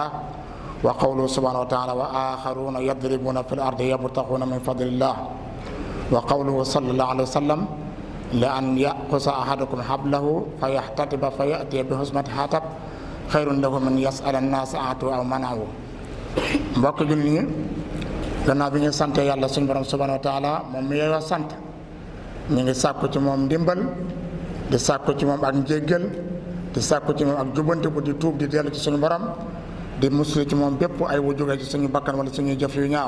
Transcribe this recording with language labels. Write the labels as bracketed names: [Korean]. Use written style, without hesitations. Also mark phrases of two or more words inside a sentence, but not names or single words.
[Arabic] وقوله سبحانه وتعالى وآخرون يضربون في الأرض يبتغون من فضل الله. وقوله صلى الله عليه وسلم لأن يأخذ أحدكم حبله فيحتطب فيأتي بحزمة حطب خير له من يسأل الناس أعطوا أو منعوا. [Wolof] mbokk jullit ñi, gannaaw bi ñu sant yàlla suñu borom [Arabic] سبحانه وتعالى [Wolof] moom mi yeeyoo sant, ñu ngi sàkku ci moom ndimbal, di sàkku ci moom ak njéggal, di sàkku ci moom ak jubbantiku, di tuub di dellu ci suñu borom, di muslu ci moom bépp ay wu jógee ci suñu bakkan wala suñuy jëf yu ñaaw.